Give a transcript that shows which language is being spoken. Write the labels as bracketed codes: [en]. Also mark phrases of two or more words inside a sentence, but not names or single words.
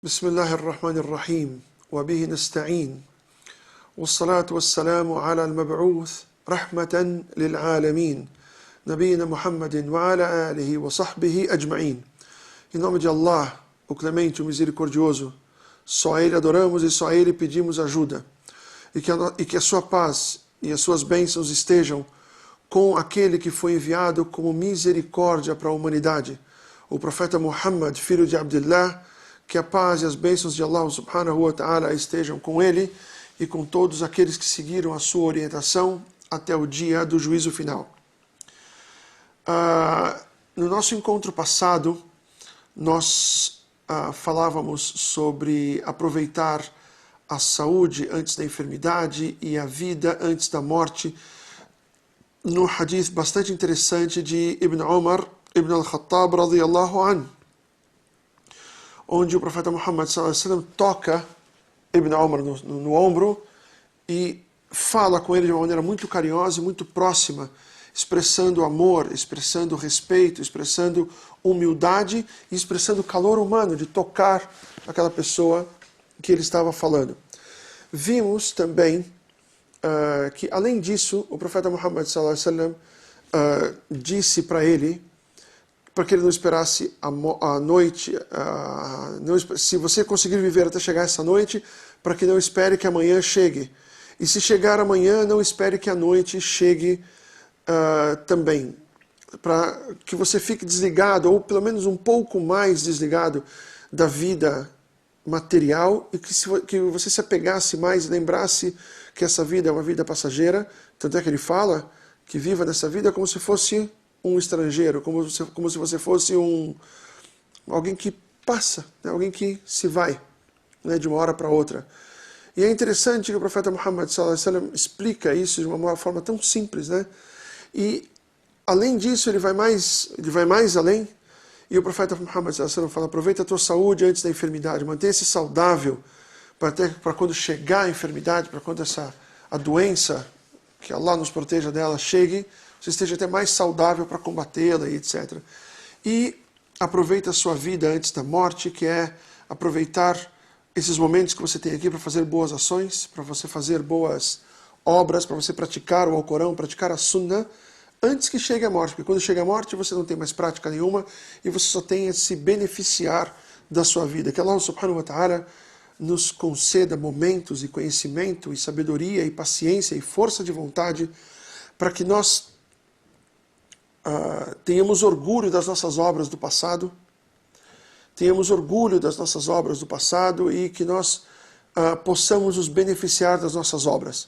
[ar] بسم الله الرحمن الرحيم وبه نستعين والصلاة والسلام على المبعوث رحمة للعالمين نبينا Muhammadin وعلى آله وصحبه أجمعين. [pt] Em nome de Allah, o Clemente, o Misericordioso, só a Ele adoramos e só a Ele pedimos ajuda. E que a sua paz e as suas bênçãos estejam com aquele que foi enviado como misericórdia para a humanidade, o profeta Muhammad, filho de Abdullah. Que a paz e as bênçãos de Allah [ar] سبحانه وتعالى [pt] estejam com ele e com todos aqueles que seguiram a sua orientação até o dia do juízo final. No nosso encontro passado, nós falávamos sobre aproveitar a saúde antes da enfermidade e a vida antes da morte, no hadith bastante interessante de Ibn Umar Ibn al-Khattab [ar] رضي الله عنه, [pt] onde o profeta Muhammad [ar] صلى الله عليه وسلم [pt] toca Ibn Umar no ombro e fala com ele de uma maneira muito carinhosa e muito próxima, expressando amor, expressando respeito, expressando humildade e expressando calor humano de tocar aquela pessoa que ele estava falando. Vimos também que, além disso, o profeta Muhammad [ar] صلى الله عليه وسلم [pt] disse para ele, para que ele não esperasse a noite, se você conseguir viver até chegar essa noite, para que não espere que amanhã chegue. E se chegar amanhã, não espere que a noite chegue também. Para que você fique desligado, ou pelo menos um pouco mais desligado da vida material, e que você se apegasse mais, algurasse que essa vida é uma vida passageira. Tanto é que ele fala que viva nessa vida como se fosse um estrangeiro, como se você fosse alguém que passa, né? Alguém que se vai, né, de uma hora para outra. E é interessante que o profeta Muhammad [ar] صلى الله عليه وسلم [pt] explica isso de uma forma tão simples, né? E além disso ele vai mais além, e o profeta Muhammad [ar] صلى الله عليه وسلم [pt] fala: aproveita a tua saúde antes da enfermidade, mantenha-se saudável para quando chegar a enfermidade, para quando a doença, que Allah nos proteja dela, chegue, você esteja até mais saudável para combatê-la e etc. E aproveita a sua vida antes da morte, que é aproveitar esses momentos que você tem aqui para fazer boas ações, para você fazer boas obras, para você praticar o Alcorão, praticar a Sunnah, antes que chegue a morte. Porque quando chega a morte, você não tem mais prática nenhuma e você só tem a se beneficiar da sua vida. Que Allah [ar] سبحانه وتعالى [pt] nos conceda momentos e conhecimento e sabedoria e paciência e força de vontade para que nós tenhamos orgulho das nossas obras do passado, e que nós possamos nos beneficiar das nossas obras.